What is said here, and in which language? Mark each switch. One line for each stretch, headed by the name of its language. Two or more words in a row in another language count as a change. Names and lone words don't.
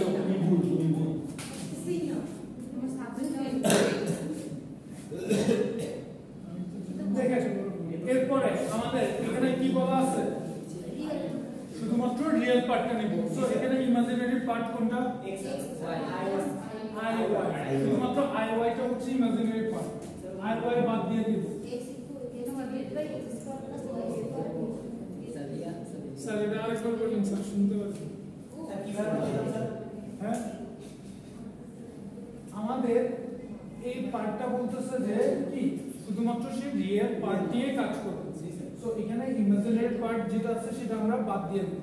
Bangla: তুমি ভুল সিনিয়র আমার সাবজেক্ট দেখেন এরপরে আমাদের এখানে কি বলা আছে শুধুমাত্র রিয়েল পার্টটা নিব সো এখানে
English: imaginary part
Bangla: কোনটা x i y শুধুমাত্র i y টা হচ্ছে
English: imaginary part
Bangla: i y বাদ দিয়ে দিব
English: x divided by x square plus y square
Bangla: স্যার এটা আরেকবার বলুন স্যার শুনতে পাচ্ছি স্যার কিভাবে বললাম স্যার হ্যাঁ আমাদের এই পার্টটা বলতেছে যে কি শুধুমাত্র সে
English: real part
Bangla: নিয়ে কাজ করবে সো এখানে
English: imaginary part
Bangla: যেটা আছে সেটা আমরা বাদ দিয়ে দেব